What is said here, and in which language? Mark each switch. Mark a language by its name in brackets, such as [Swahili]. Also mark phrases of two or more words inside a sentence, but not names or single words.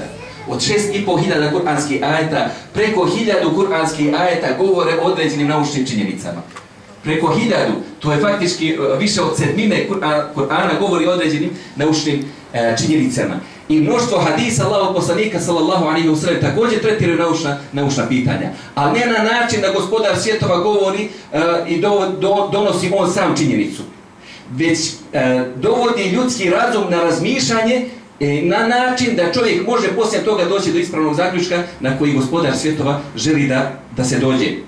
[Bosnian] Od 6500 kuranskih ajeta, preko 1000 kuranskih ajeta govore o određenim naučnim činjenicama. Preko 1000, to je faktički više od 7 Kur'ana govori o određenim naučnim činjenicama. I mnoštvo hadisa Allahog poslanika [Arabic] صلى الله عليه وسلم [Bosnian] također tretiraju naučna pitanja. Ali ne na način da gospodar svjetova govori i donosi on sam činjenicu. Već dovodi ljudski razum na razmišljanje na način da čovjek može poslije toga doći do ispravnog zaključka na koji gospodar svjetova želi da se dođe.